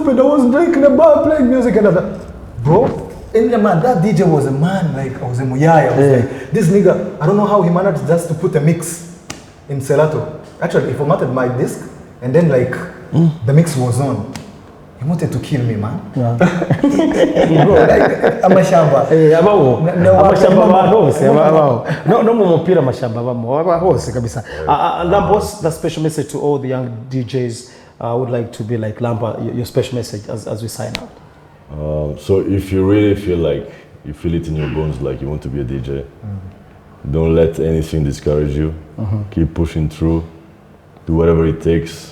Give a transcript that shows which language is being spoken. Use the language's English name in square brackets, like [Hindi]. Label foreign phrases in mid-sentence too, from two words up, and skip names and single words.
[English] I was drinking a bar, playing music, and bro, and man, that DJ was a man, like I was a muyaya. I was like, this nigga, I don't know how he managed just to put a mix in Selato. Actually, he formatted my disc, and then like the mix was on. He wanted to kill me, man. Bro, like amashamba. [Kinyarwanda] Amashamba hose. No mupira amashamba bamo hose kabisa. [English] What's the special message to all the young DJs? I would like to be like LAMPA, your special message as we sign out. So if you really feel like you feel it in your bones, like you want to be a DJ, don't let anything discourage you. Keep pushing through. Do whatever it takes.